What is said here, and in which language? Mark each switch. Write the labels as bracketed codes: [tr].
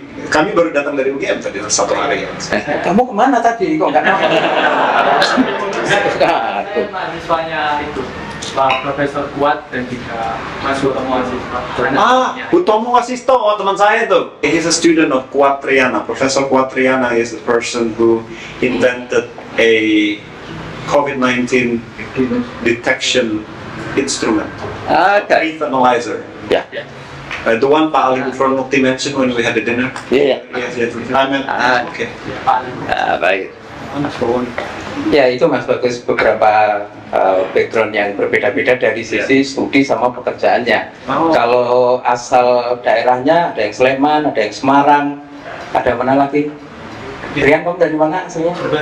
[id] Kami baru datang dari UGM tadi satu hari. Kamu kemana tadi? Kok nggak nampak? Saya mahasiswanya itu Pak Profesor Kuat dan juga Mas Utomo Asisto. Utomo Asisto, oh teman saya tuh. [en] He's a student of Kuat Triana. Professor Kuat Triana is the person who invented a COVID-19 detection instrument. Okay. Breath analyzer. Yeah. The one Pak Ali Bufronmukti mentioned when we had the dinner. Yeah. Yes. I meant, okay. [id] Baik. Ya itu Mas Bagus beberapa background yang berbeda-beda dari sisi studi sama pekerjaannya. Kalau asal daerahnya ada yang Sleman, ada yang Semarang, ada mana lagi? Rian, kamu dari mana aslinya?